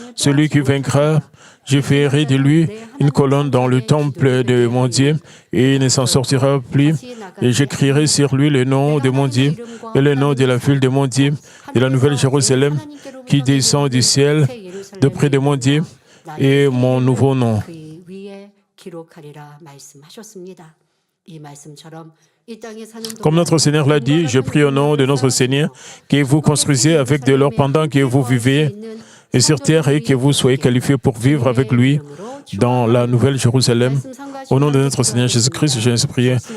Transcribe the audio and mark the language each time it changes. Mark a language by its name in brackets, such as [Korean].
[French] Celui qui vaincra, je ferai de lui une colonne dans le temple de mon Dieu, et il ne s'en sortira plus. Et j'écrirai sur lui le nom de mon Dieu et le nom de la ville de mon Dieu, de la nouvelle Jérusalem, qui descend du ciel, d'auprès de mon Dieu, et mon nouveau nom. » [Korean] 그 위에 기록하리라 말씀하셨습니다. 이 말씀처럼 이 땅에 사는 [French] Comme notre Seigneur l'a dit, je prie au nom de notre Seigneur que vous construisez avec de l'or pendant que vous vivez et sur terre et que vous soyez qualifiés pour vivre avec lui dans la nouvelle Jérusalem. Au nom de notre Seigneur Jésus-Christ, je vais prier.